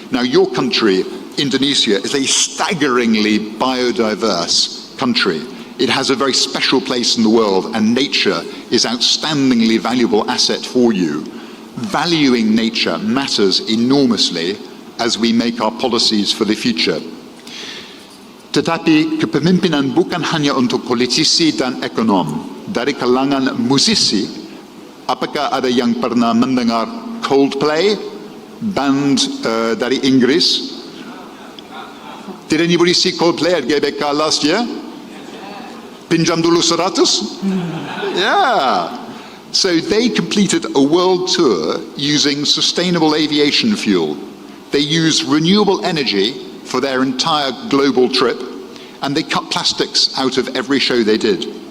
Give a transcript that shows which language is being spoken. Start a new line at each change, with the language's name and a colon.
English: Now, your country, Indonesia, is a staggeringly biodiverse country. It has a very special place in the world, and nature is outstandingly valuable asset for you. Valuing nature matters enormously as we make our policies for the future.
Indonesian: Tetapi kepemimpinan bukan hanya untuk politisi dan ekonom. Dari kalangan musisi, apakah ada yang pernah mendengar Coldplay, band dari Inggris?
English: Did anybody see Coldplay at GBK last year?
Indonesian: Pinjam dulu
English: 100? Yeah. So they completed a world tour using sustainable aviation fuel. They used renewable energy for their entire global trip, and they cut plastics out of every show they did.